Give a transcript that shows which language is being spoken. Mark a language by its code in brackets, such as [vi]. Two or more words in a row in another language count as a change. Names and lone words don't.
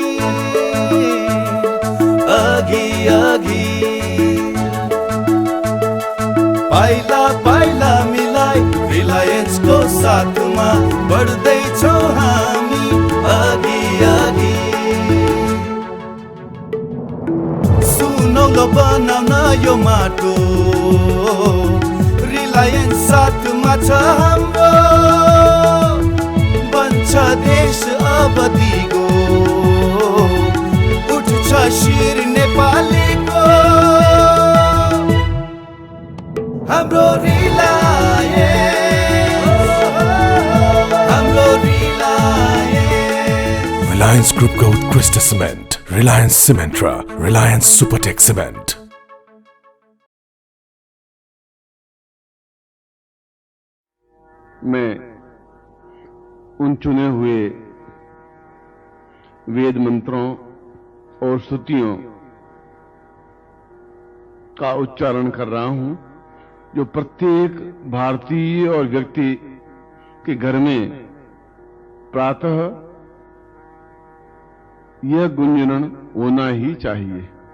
[ne] अघि अघि पाइला पाइला मिलाई रिलायंस को साथमा बढ्दैछौँ हामी अघि अघि सुनौलो बनाउन यो माटो रिलायंस साथमा छ हाम्रो बन्छ देश अब दिगो उठ्छ शिर नेपालीको हाम्रो रिलायंस Reliance Group का उत्कृष्ट सीमेंट रिलायंस सीमेंट्रा रिलायंस सुपरटेक सीमेंट। [hi] मैं उन चुने हुए वेद मंत्रों और स्तुतियों का उच्चारण कर रहा हूं जो प्रत्येक भारतीय और व्यक्ति के घर में प्रातः यह गुंजन होना ही चाहिए।